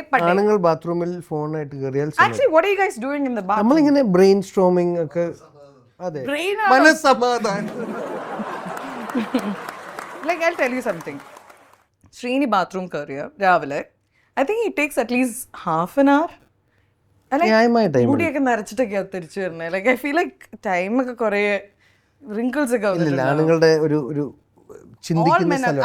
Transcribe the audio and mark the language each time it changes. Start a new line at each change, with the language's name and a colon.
Malayalam: ആണുങ്ങൾ ബാത്റൂമിൽ ഫോണായിട്ട് കയറിയാൽ
English: Actually, what are you guys doing in the bathroom?
Malayalam: നമ്മളിങ്ങനെ ബ്രെയിൻ സ്ട്രോമിങ് ഒക്കെ. അതെ, മനസ്സമാധാനം.
English: Like, I'll tell you something. Srini bathroom career, രാവിലെ I think it takes at least half an hour.
Malayalam: ന്യായമായ time. മുടിയൊക്കെ നരച്ചിട്ടൊക്കെയാ തിരിച്ചു വരുന്നത്.
English: Like, I feel like time ഒക്കെ കുറേ wrinkles ഒക്കെ
Malayalam: ഇല്ല, ആണുങ്ങളുടെ ഒരു ചിന്തിക്കുന്ന സ്ഥലം.